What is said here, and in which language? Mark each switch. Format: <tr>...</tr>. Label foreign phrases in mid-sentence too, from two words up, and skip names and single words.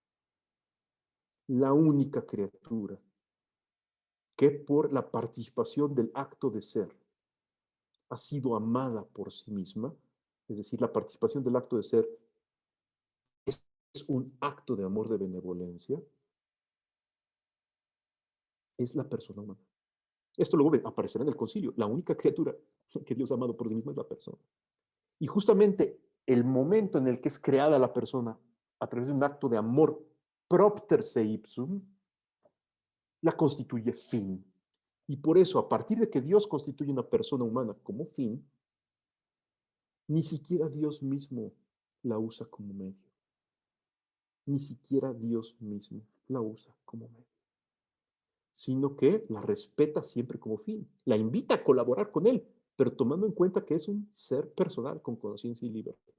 <es>La única criatura que por la participación del acto de ser ha sido amada por sí misma, es decir, la participación del acto de ser es un acto de amor, de benevolencia, es la persona humana. Esto luego aparecerá en el concilio. La única criatura que Dios ha amado por sí misma es la persona. Y justamente el momento en el que es creada la persona a través de un acto de amor</es> <la>propter se ipsum,</la> <es>la constituye fin. Y por eso, a partir de que Dios constituye una persona humana como fin, ni siquiera Dios mismo la usa como medio. Ni siquiera Dios mismo la usa como medio, sino que la respeta siempre como fin, la invita a colaborar con él, pero tomando en cuenta que es un ser personal con conciencia y libertad.</es>